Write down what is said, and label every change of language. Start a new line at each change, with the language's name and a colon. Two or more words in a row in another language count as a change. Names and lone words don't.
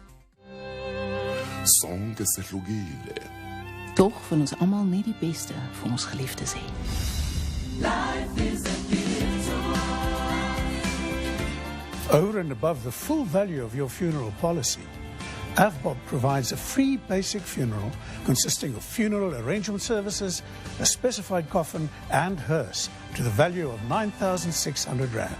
Zulu: Sonke sehlukile.
Afrikaans: Tog van ons almal net die beste vir ons geliefdes hê.
English: Over and above the full value of your funeral policy, AVBOB provides a free basic funeral consisting of funeral arrangement services, a specified coffin and hearse to the value of 9,600 Rand.